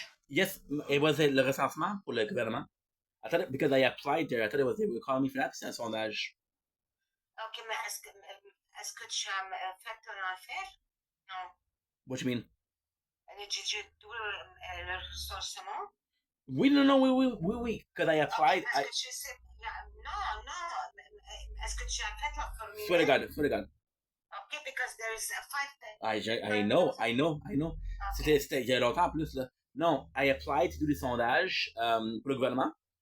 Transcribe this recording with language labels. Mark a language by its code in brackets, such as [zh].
[en] Yes, it was [fr] le recensement pour le gouvernement. [en] I thought it, because I applied there, I thought it was they were calling me for that. [fr] C'est un sondage. Ok, mais est-ce que tu as fait ton affaire? Non. [en] What you mean? Did you do le recensement? [fr] Oui, non, non, oui. [en] Because I applied. [fr] Okay, parce que tu sais, non. Est-ce que tu as fait la formulaire? [en] Swear to God. Okay, because there is a five things. I know. Okay. [fr] C'était il y a longtemps en plus, là. Non, [en] I applied to do [fr] des sondages pour le gouvernement.